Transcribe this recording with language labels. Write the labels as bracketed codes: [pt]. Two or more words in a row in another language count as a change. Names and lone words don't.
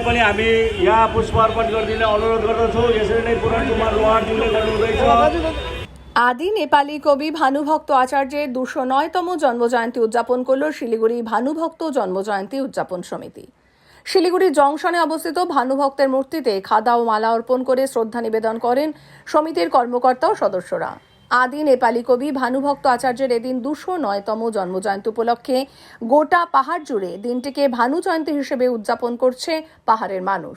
[ne] पनि हामी यहाँ पुष्प अर्पण गरिदिने अनुरोध गर्दछौँ। यसरी नै पुराण कुमार लोहारज्यूले गर्नुहुँदैछ। [bn] আদি নেপালি কবি ভানুভক্ত আচার্যের 209তম জন্মজয়ন্তী উদযাপন করল শিলিগুড়ি ভানুভক্ত জন্মজয়ন্তী উদযাপন সমিতি। শিলিগুড়ি জংশনে অবস্থিত ভানুভক্তের মূর্তিতে খাদা ও মালা অর্পণ করে শ্রদ্ধা নিবেদন করেন সমিতির কর্মকর্তা ও সদস্যরা। আদি নেপালি কবি ভানুভক্ত আচার্যের এদিন 209তম জন্মজয়ন্তী উপলক্ষে গোটা পাহাড় জুড়ে দিনটিকে ভানু জয়ন্তী হিসেবে উদযাপন করছে পাহাড়ের মানুষ।